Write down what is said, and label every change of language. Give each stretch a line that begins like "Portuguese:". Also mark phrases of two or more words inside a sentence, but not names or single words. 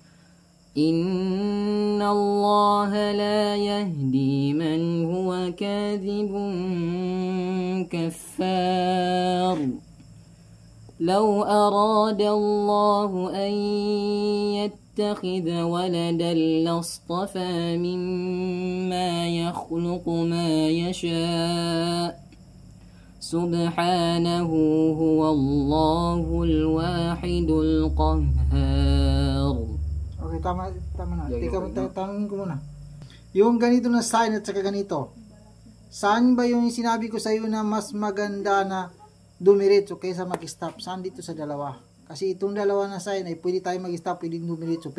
Arabic: إن الله لا يهدي من هو كاذب كفار لو أراد الله أن يتخذ ولدا لاصطفى مما يخلق ما يشاء سبحانه هو الله الواحد القهار.
Filipino: Okay, tama na. Tanongin ko muna. Yung ganito na sign at saka ganito. Saan ba yung sinabi ko sa iyo na mas maganda na dumiretso kaysa mag-stop? Saan dito sa dalawa? Kasi itong dalawa na sign ay pwede tayo mag-stop, pwede dumiretso.